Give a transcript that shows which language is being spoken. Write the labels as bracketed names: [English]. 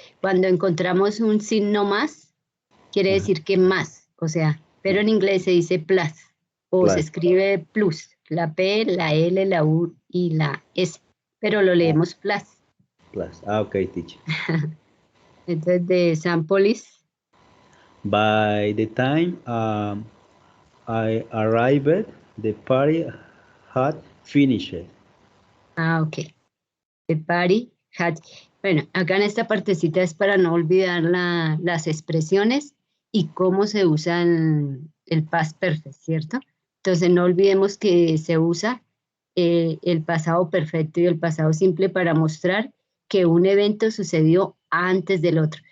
[Spanish] Cuando encontramos un signo más, quiere decir que más, o sea, pero en inglés se dice plus, o se escribe plus, la P, la L, la U y la S, pero lo leemos plus. [English] Plus, ok, teacher. Entonces, the sample is? By the time I arrived, the party had finished. Ah, ok. The party had... [Spanish] Bueno, acá en esta partecita es para no olvidar las expresiones y cómo se usa el past perfect, ¿cierto? Entonces no olvidemos que se usa el pasado perfecto y el pasado simple para mostrar que un evento sucedió antes del otro.